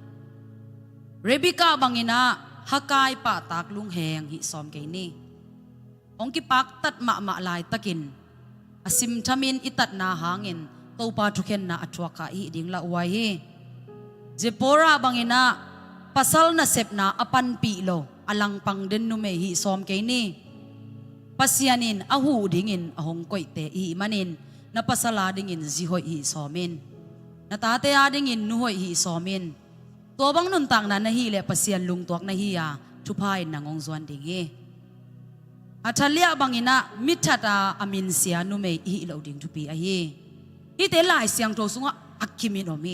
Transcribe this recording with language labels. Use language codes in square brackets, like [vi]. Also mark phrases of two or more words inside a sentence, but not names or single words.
[ctd] Rebecca bangina hakai pa tak lung heng hi som ke ni ong ki pak tat ma lai takin asim thamin itat na hangin to pa thuken na atwa ka hi ding la wai hi Zipporah bangina pasal na sep na apan pi lo alang pang den nu me hi som ke ni pasianin ahu dingin ahong koi te hi manin na pasala dingin zihoi hi somin na tate adingin nuhoi hi somin to bang nun tang na hi le pasian lung tuak na hi ya thupai nangong zwan ding hi athalia bangina mithata amin sia nu me hi lo ding thupi a hi hi te lai siang to sunga akhimin omi